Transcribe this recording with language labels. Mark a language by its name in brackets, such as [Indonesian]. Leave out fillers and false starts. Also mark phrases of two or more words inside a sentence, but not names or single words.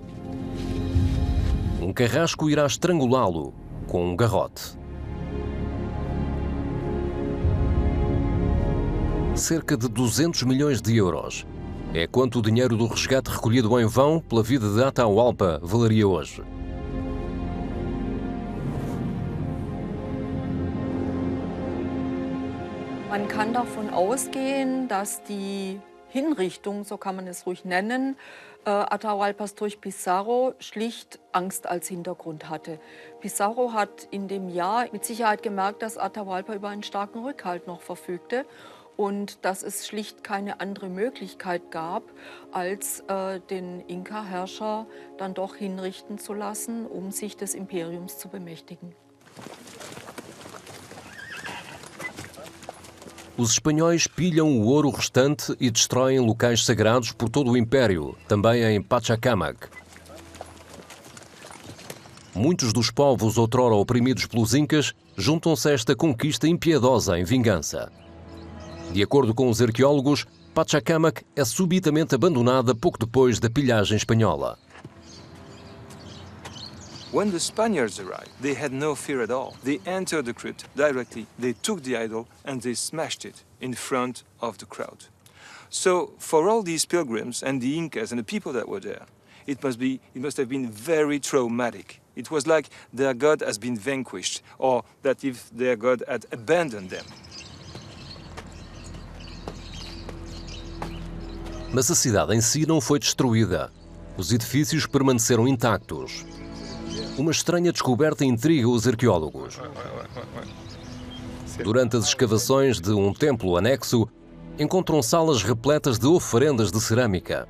[Portuguese] Um carrasco irá estrangulá-lo com um garrote. Cerca de 200 milhões de euros. É quanto o dinheiro do resgate recolhido em vão pela vida de Atahualpa valeria hoje. [German] Man kann davon ausgehen, dass die Hinrichtung, so kann man es ruhig nennen, Atahualpas durch Pizarro schlicht Angst als Hintergrund hatte. Pizarro hat in dem Jahr mit Sicherheit gemerkt, dass Atahualpa über einen starken Rückhalt noch verfügte und dass es schlicht keine andere Möglichkeit gab, als den Inka-Herrscher dann doch hinrichten zu lassen, um sich des Imperiums zu bemächtigen. [Portuguese] Os espanhóis pilham o ouro restante e destroem locais sagrados por todo o Império, também em Pachacamac. Muitos dos povos outrora oprimidos pelos Incas juntam-se a esta conquista impiedosa em vingança. De acordo com os arqueólogos, Pachacamac é subitamente abandonada pouco depois da pilhagem espanhola. [English] When the Spaniards arrived, they had no fear at all. They entered the crypt directly, they took the idol and they smashed it in front of the crowd. So for all these pilgrims and the Incas and the people that were there, it must have been very traumatic. It was like their god has been vanquished, or that if their god had abandoned them. [Portuguese] Mas a cidade em si não foi destruída. Os edifícios permaneceram intactos. Uma estranha descoberta intriga os arqueólogos. Durante as escavações de um templo anexo, encontram salas repletas de oferendas de cerâmica.